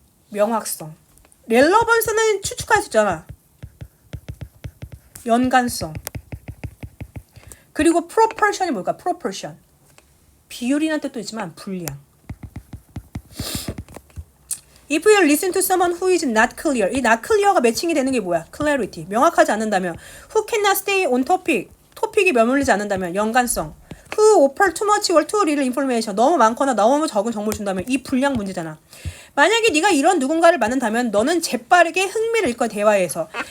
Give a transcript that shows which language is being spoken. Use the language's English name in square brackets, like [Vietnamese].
[Korean] 명확성. 렐러번스는 추측할 수 있잖아. 연관성. 그리고 proportion이 뭘까? proportion. 비율이라는 뜻도 있지만 분량. [English] If you listen to someone who is not clear. [Korean] 이 not clear가 매칭이 되는 게 뭐야? clarity. 명확하지 않는다면. [English] Who cannot stay on topic. [Korean] 토픽이 머물리지 않는다면. 연관성. [English] Who offer too much or too little information. [Korean] 너무 많거나 너무 적은 정보를 준다면. 이 분량 문제잖아. 만약에 네가 이런 누군가를 만난다면 너는 재빠르게 흥미를 잃고 대화에서.